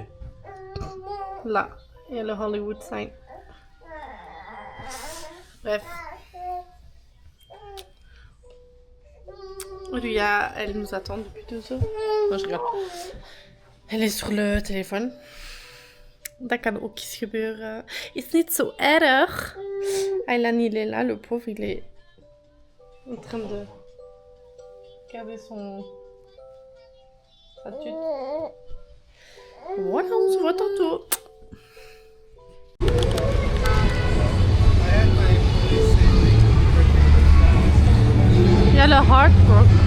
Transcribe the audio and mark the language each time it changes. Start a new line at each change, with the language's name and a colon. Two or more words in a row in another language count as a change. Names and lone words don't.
French: Là, il y a le Hollywood sign. Bref. Ria, elle nous attend depuis 2 heures. Non, je regarde. Elle est sur le téléphone.
Dutch: Dat kan ook eens gebeuren. Is niet zo erg.
French: Aylan, il est là, le pauvre, il est en train de garder sa tute. Voilà, on se voit tantôt. Il y a le Hard Rock.